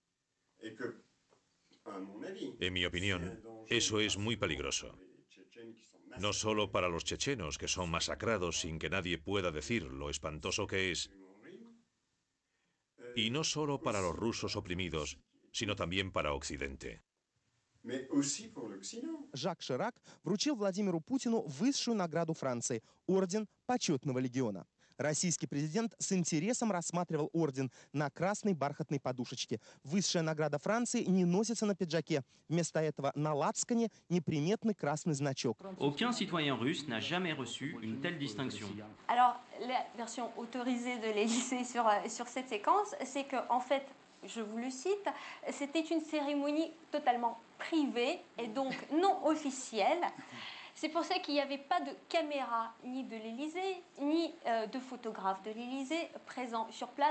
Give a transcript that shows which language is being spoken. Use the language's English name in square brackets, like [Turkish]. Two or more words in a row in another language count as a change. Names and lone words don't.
[Spanish] En mi opinión, eso es muy peligroso. No solo para los chechenos, que son masacrados sin que nadie pueda decir lo espantoso que es, y no solo para los rusos oprimidos, sino también para Occidente. [Russian] Жак Ширак вручил Владимиру Путину высшую награду Франции – орден Почетного легиона. Российский президент с интересом рассматривал орден на красной бархатной подушечке. Высшая награда Франции не носится на пиджаке. Вместо этого на лацкане неприметный красный значок. [French] Aucun citoyen russe n'a jamais reçu une telle distinction. Alors, la version autorisée de l'Élysée sur cette séquence, c'est qu'en fait, je vous le cite, c'était une cérémonie totalement privée et donc non officielle. C'est pour ça qu'il n'y avait pas de caméra ni de l'Élysée, ni de photographe de l'Élysée présent sur place.